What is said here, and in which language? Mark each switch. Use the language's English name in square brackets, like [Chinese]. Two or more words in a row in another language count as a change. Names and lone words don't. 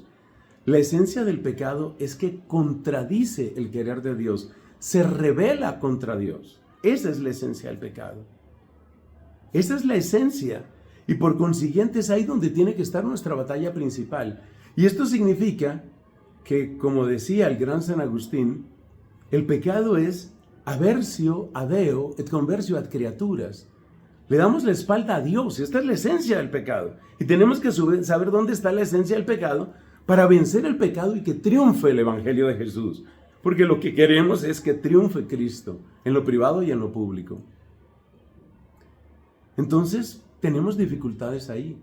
[Spanish] La esencia del pecado es que contradice el querer de Dios, se rebela contra Dios. Esa es la esencia del pecado. Esa es la esencia. Y por consiguiente es ahí donde tiene que estar nuestra batalla principal. Y esto significa que, como decía el gran San Agustín, el pecado es [Latin] aversio a Deo et conversio ad creaturas. [Spanish] Le damos la espalda a Dios. Esta es la esencia del pecado. Y tenemos que saber dónde está la esencia del pecado para vencer el pecado y que triunfe el Evangelio de Jesús. Porque lo que queremos es que triunfe Cristo en lo privado y en lo público. Entonces, tenemos dificultades ahí.